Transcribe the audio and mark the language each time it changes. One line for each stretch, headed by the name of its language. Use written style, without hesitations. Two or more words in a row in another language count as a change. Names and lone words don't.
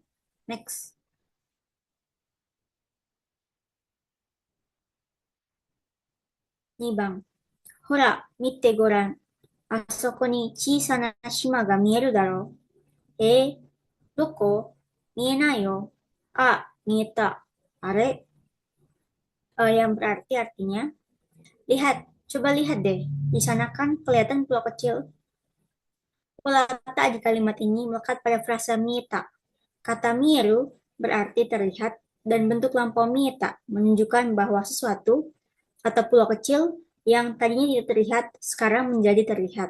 Japanese: Next. 2 番。ほら、見てごらん。あそこに小さな島が見えるだろう。どこ？見えないよ。あ、見えた。
Indonesian: あれ yang berarti artinya, lihat, coba lihat deh. Di sana kan kelihatan pulau kecil. Pola ta di kalimat ini melekat pada frasa mieta. Kata mieru berarti terlihat dan bentuk lampau mieta menunjukkan bahwa sesuatu atau pulau kecil yang tadinya tidak terlihat sekarang menjadi terlihat.